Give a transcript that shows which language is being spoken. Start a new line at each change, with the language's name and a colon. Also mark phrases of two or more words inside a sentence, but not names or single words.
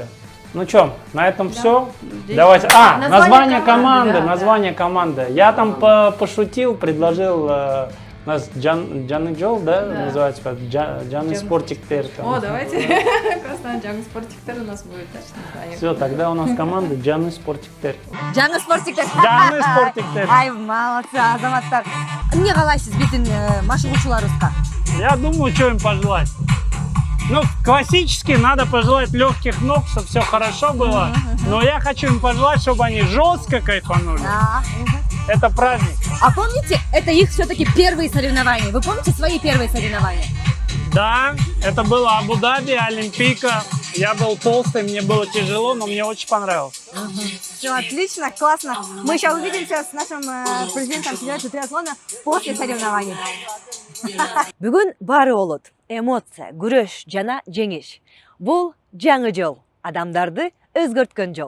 Russian: Ну что, на этом все. Давайте. Название команды. Да, название команды. Я там пошутил, предложил нас Жаңы Жол, да, называется как Жаңы спортиктер. О, давайте. Просто Жаңы спортиктер у нас будет точно название. Все, тогда у нас команда Жаңы спортиктер. Жаңы спортиктер. Жаңы спортиктер.
Kyrgyz: Ай, молодцы, азаматтар. Эмне каалайсыз биздин машыгуучуларыбызга?
Russian: Я думаю, что им пожелать. Ну, классически надо пожелать легких ног, чтобы все хорошо было. Но я хочу им пожелать, чтобы они жестко кайфанули. Это праздник. А помните, это их все-таки первые соревнования? Вы помните свои первые соревнования? Да, это было Абу-Даби, Олимпийка. Я был толстый, мне было тяжело, но мне очень понравилось. Все отлично, классно. Мы сейчас увидимся с нашим президентом Федерации триатлона после соревнований.
Kyrgyz: Бүгүн баары болот. Эмоция, күрөш жана жеңиш. Бул жаңы жол. Адамдарды өзгөрткөн жол.